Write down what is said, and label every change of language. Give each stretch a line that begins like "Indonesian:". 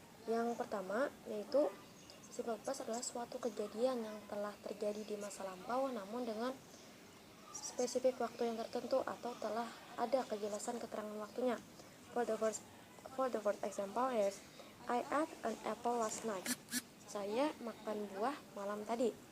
Indonesian: Yang pertama yaitu simple past adalah suatu kejadian yang telah terjadi di masa lampau namun dengan spesifik waktu yang tertentu atau telah ada kejelasan keterangan waktunya.
English: For the first example is I ate an apple last night.
Indonesian: Saya makan buah malam tadi.